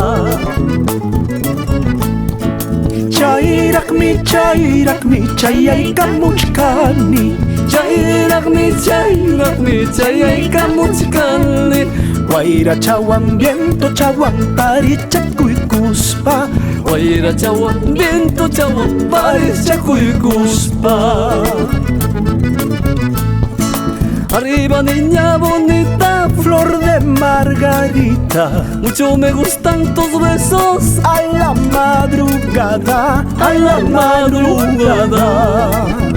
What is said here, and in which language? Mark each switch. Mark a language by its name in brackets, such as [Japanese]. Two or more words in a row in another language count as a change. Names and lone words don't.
[Quechua] Chayraqmi chayay kamuchkani. Chayraqmi chayay kamuchkani. Wayrachawan viento chawan parishchakuykuspa. Wayrachawan viento chawan parishchakuykuspa. [Spanish] Arriba niña bonita, flor de margarita, mucho me gustan tus besos a la madrugada, a la madrugada.